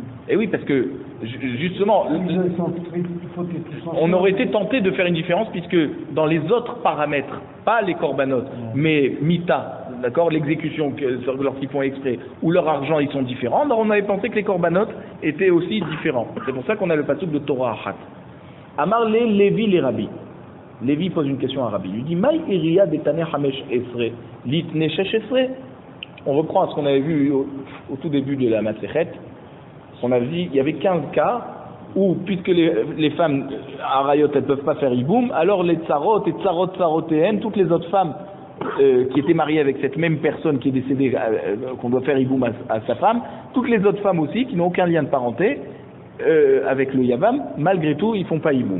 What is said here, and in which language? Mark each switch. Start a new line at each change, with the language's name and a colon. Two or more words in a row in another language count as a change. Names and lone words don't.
French: Et oui, parce que justement, on aurait été tenté de faire une différence puisque dans les autres paramètres, pas les corbanotes, mais mita, d'accord, l'exécution lorsqu'ils font exprès, ou leur argent ils sont différents, alors on avait pensé que les corbanotes étaient aussi différents. C'est pour ça qu'on a le pasuk de
Hebrew: תורה אחת.
Aramaic: אמר ליה לוי לרבי.
French: Lévi pose une question à Rabbi.
Aramaic: Il lui dit מאי איריא דתני חמש עשרה ליתני שש עשרה.
French: On reprend à ce qu'on avait vu au tout début de la Masechet. On avait dit il y avait 15 cas où, puisque les femmes arayot elles ne peuvent pas faire iboum, alors les tsarot et tsarotéennes, toutes les autres femmes qui étaient mariées avec cette même personne qui est décédée, qu'on doit faire iboum à sa femme, toutes les autres femmes aussi qui n'ont aucun lien de parenté avec le Yavam, malgré tout ils ne font pas iboum.